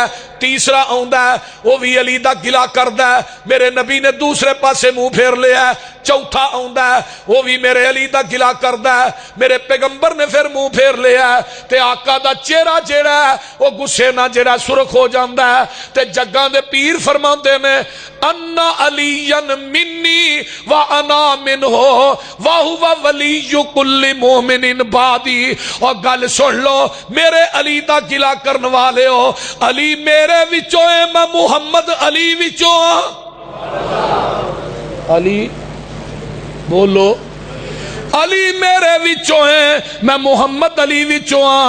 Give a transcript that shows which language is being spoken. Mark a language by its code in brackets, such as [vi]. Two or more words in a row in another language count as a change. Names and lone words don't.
[pa] تیسرا آؤندا ہے وہ بھی علی دا گلہ کردا ہے، میرے نبی نے دوسرے پاسے منہ پھیر لیا. چوتھا آؤندا ہے وہ بھی میرے علی دا گلہ کردا ہے، میرے پیغمبر نے پھر منہ پھیر لیا. تے آقا دا چہرہ جیہڑا ہے وہ غصے نال جیہڑا سرخ ہو جاندا ہے. تے جگاں دے پیر فرماندے نے, [ar] إن عليا مني وأنا منه وهو ولي كل مؤمن بعدي. [pa] اور گل سن لو، میرے علی دا گلہ کرنے والے ہو، علی میرے وچوں ہے، میں محمد علی وچوں ہاں. علی بولو، علی میرے وچوں ہے، میں محمد علی وچوں ہاں.